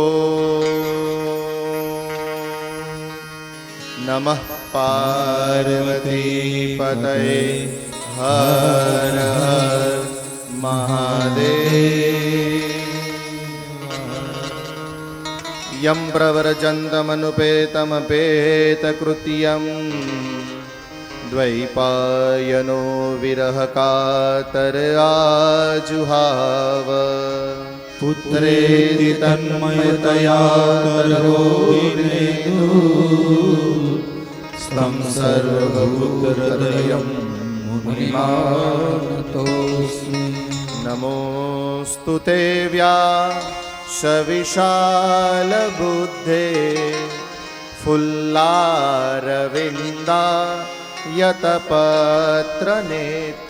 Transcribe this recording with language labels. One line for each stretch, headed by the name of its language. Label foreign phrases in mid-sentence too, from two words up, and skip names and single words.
Sanskrit: નમઃ પાર્વતી પતયે હર હર મહાદેવ યમ પ્રવ્રજन्तमनुपेतमपेतकृत्यं द्वैपायनो विरहकातर आजुहाव પુત્રેતિ તન્મયતયા તરોર્નેતુ સ્તં સર્વભૂતહૃદયં મુનિમાનતોસ્મિ નમોસ્તુ તે વ્યાસવિશાલ બુદ્ધે ફુલ્લારવિંદા યતપત્ર નેત્ર